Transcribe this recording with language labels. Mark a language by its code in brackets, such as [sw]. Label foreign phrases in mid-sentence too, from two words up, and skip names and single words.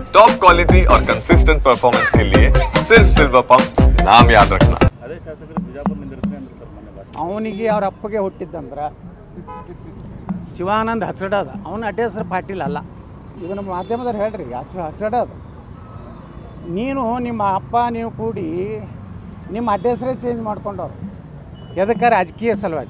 [en] top quality [hi] और [en] consistent performance [hi] के लिए सिर्फ सिल्वर पंप नाम याद रखना। [kn] ಅದೇ ಶಾಸಕರು ಬಿಜಾಪುರದಿಂದ ಇರ್ತಾರೆ ಅಂದ್ರೆ ಸರ್ ಮೊನ್ನೆ ಭಾಷಣ ಅವನಿಗೆ ಅವ್ರ ಅಪ್ಪಗೆ ಹುಟ್ಟಿದ್ದಂದ್ರೆ ಶಿವಾನಂದ್ ಹಚ್ಚಡದ ಅವನ ಅಡ್ಡ ಹೆಸರು ಪಾಟೀಲ್ ಅಲ್ಲ. ಇದನ್ನು ಮಾಧ್ಯಮದವ್ರು ಹೇಳ್ರಿ ಹಚ್ಚಡದ. ನೀನು ನಿಮ್ಮ ಅಪ್ಪ ನೀವು ಕೂಡಿ ನಿಮ್ಮ ಅಡ್ಡ ಹೆಸರೇ ಚೇಂಜ್ ಮಾಡ್ಕೊಂಡವ್ರು ಎದಕ್ಕೆ ರಾಜಕೀಯ ಸಲುವಾಗಿ.